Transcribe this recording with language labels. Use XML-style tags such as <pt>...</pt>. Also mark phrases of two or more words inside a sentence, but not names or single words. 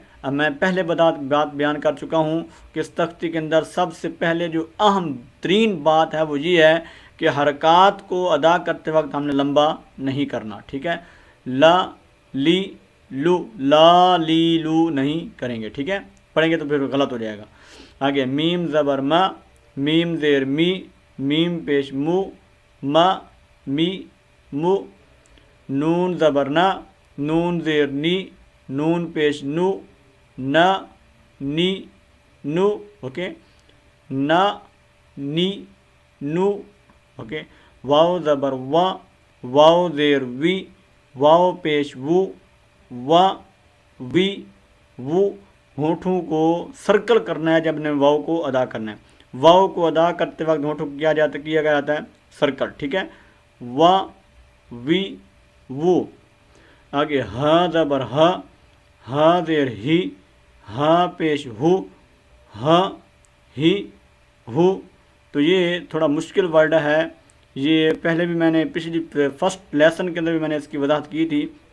<ur>اب میں پہلے بات بیان کر چکا ہوں کہ اس تختی کے اندر سب سے پہلے جو اہم ترین بات ہے وہ یہ ہے کہ حرکات کو ادا کرتے وقت ہم نے لمبا نہیں کرنا، ٹھیک ہے۔ لا لی لو، لا لی لو نہیں کریں گے، ٹھیک ہے۔ پڑھیں گے تو پھر غلط ہو جائے گا۔ آگے میم زبر ما، میم زیر می، میم پیش مو، ما می مو۔ نون زبر نا، نون زیر نی، نون پیش نو، نا نی نو، اوکے۔ نا نی نو، اوکے۔ واو زبر وا، واو زیر وی، واو پیش وو، وا وی وو۔ ہونٹوں کو سرکل کرنا ہے جب نے واو کو ادا کرنا ہے۔ واو کو ادا کرتے وقت ہونٹوں کو کیا گیا جاتا ہے سرکل، ٹھیک ہے۔ وا وی وو۔ آگے ہا زبر ہا، ہا زیر ہی، ہا پیش ہو، ہا ہی ہو۔ تو یہ تھوڑا مشکل ورڈ ہے، یہ پہلے بھی میں نے پچھلی</ur> <en>first lesson</en> <ur>کے اندر بھی میں نے اس کی وضاحت کی تھی۔</ur>